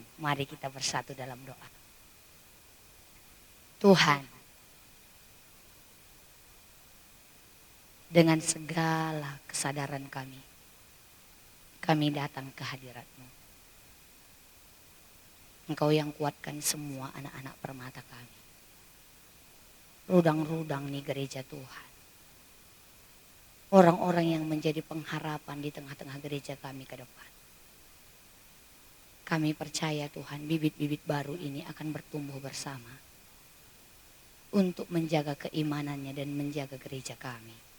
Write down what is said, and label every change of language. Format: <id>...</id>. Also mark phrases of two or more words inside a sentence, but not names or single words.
<id>Mari kita bersatu dalam doa. Tuhan, dengan segala kesadaran kami datang ke hadirat-Mu. Engkau yang kuatkan semua anak-anak permata kami.</id> <btx>Rudang-rudang nih gereja Tuhan.</btx> <id>Orang-orang yang menjadi pengharapan di tengah-tengah gereja kami ke depan. Kami percaya Tuhan, bibit-bibit baru ini akan bertumbuh bersama. Untuk menjaga keimanannya dan menjaga gereja kami.</id>